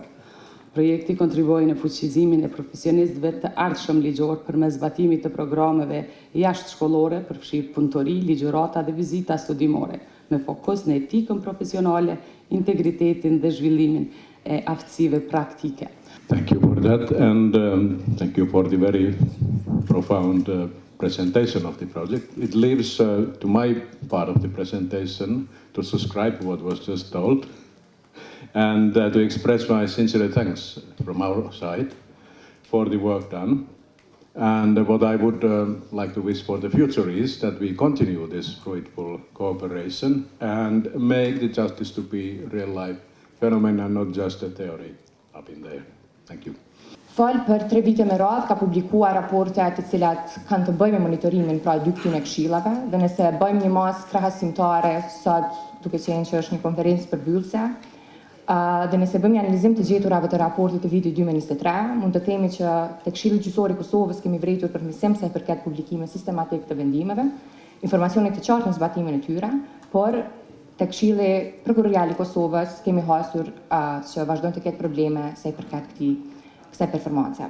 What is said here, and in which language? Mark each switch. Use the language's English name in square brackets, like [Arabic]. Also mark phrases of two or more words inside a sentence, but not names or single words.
[Albanian] Projekti kontribuoi në fuqizimin e profesionistëve të ardhshëm ligjor përmes zbatimit të programeve jashtëshkollore, përfshirë punëtori, ligjërata dhe vizita studimore, me fokus në etikën profesionale, integritetin dhe zhvillimin e aftësive praktike. [English] Thank you for that, and thank you for the very profound presentation of the project. It leaves to my part of the presentation to subscribe what was just told and to express my sincere thanks from our side for the work done. And what I would like to wish for the future is that we continue this fruitful cooperation and make the justice to be real-life phenomenon, not just a theory up in there. Thank you. [Albanian] FAL për 3 vite me radhë ka publikuar raporte të cilat kanë të bëjnë me monitorimin pra 2 këtyre këshillave, dhe nëse bëjmë një masë krahasimtare sot, duke qenë që është një konferencë përmbyllëse, dhe nëse bëjmë një analizim të gjeturave të raportit të vitit 2023, mund të themi që te Këshilli Gjyqësor i Kosovës kemi vritur përmirësim sa i përket publikimit sistematik të vendimeve, informacione të qarta në zbatimin e tyre, por te Këshilli Prokurorial i Kosovës kemi hasur që vazhdojnë të ketë probleme sa i përket kësaj performance.